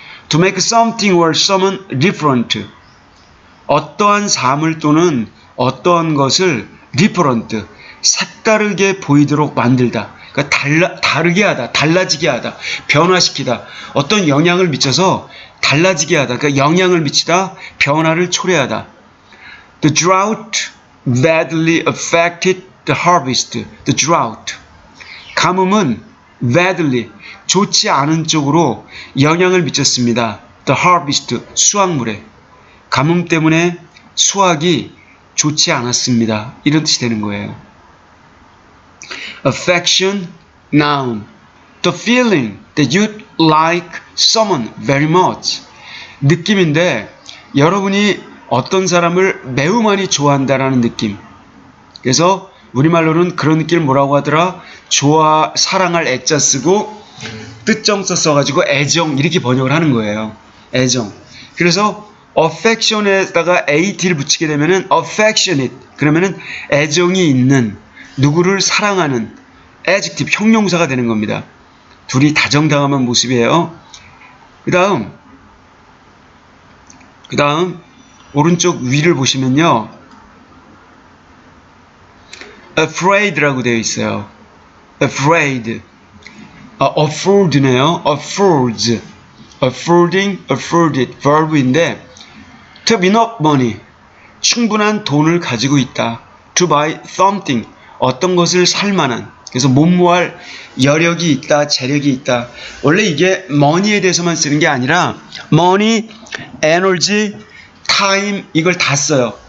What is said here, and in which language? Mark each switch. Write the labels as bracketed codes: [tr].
[en] to make something or someone different, [ko] 어떠한 사물 또는 어떠한 것을 [en] different, [ko] 색다르게 보이도록 만들다. 그러니까 다르게 하다, 달라지게 하다, 변화시키다, 어떤 영향을 미쳐서 달라지게 하다, 그러니까 영향을 미치다, 변화를 초래하다. [en] The drought badly affected the harvest. The drought, [ko] 가뭄은 badly, 좋지 않은 쪽으로 영향을 미쳤습니다. [en] The harvest, [ko] 수확물에. 가뭄 때문에 수확이 좋지 않았습니다, 이런 뜻이 되는 거예요. [en] affection, noun, the feeling that you like someone very much. [ko] 느낌인데 여러분이 어떤 사람을 매우 많이 좋아한다라는 느낌. 그래서 우리말로는 그런 느낌을 뭐라고 하더라? 좋아, 사랑할 애자 쓰고 뜻정서 써가지고 애정, 이렇게 번역을 하는 거예요. 애정. 그래서 affection에다가 at를 붙이게 되면은 affectionate, 그러면은 애정이 있는, 누구를 사랑하는 adjective, 형용사가 되는 겁니다. 둘이 다정다감한 모습이에요. 그 다음 오른쪽 위를 보시면요, afraid라고 되어 있어요. [en] afraid. afford네요. affords. affording, afforded verb인데 to have enough money. [ko] 충분한 돈을 가지고 있다. [en] to buy something. [ko] 어떤 것을 살 만한. 그래서 못모할 여력이 있다, 재력이 있다. 원래 이게 money에 대해서만 쓰는 게 아니라 money, energy, time 이걸 다 써요.